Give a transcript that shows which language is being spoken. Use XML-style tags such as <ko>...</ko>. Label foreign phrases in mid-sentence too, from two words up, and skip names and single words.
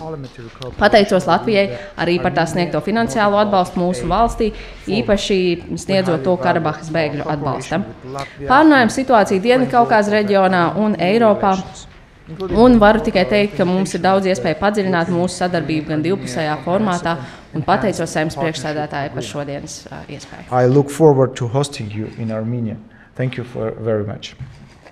<lv>Pateicos Latvijai arī par tā sniegto finansiālo atbalstu mūsu valstī, īpaši sniedzot to Karabahas bēgļu atbalstam. Pārunājam situāciju Dienvidkaukāzes reģionā un Eiropā. Un varu tikai teikt, ka mums ir daudz iespēju padziļināt mūsu sadarbību gan divpusējā formātā, un pateicos Saeimas priekšsēdētājai par šodienas iespēju.</lv> <en>I look forward to hosting you in Armenia. Thank you very much.</en>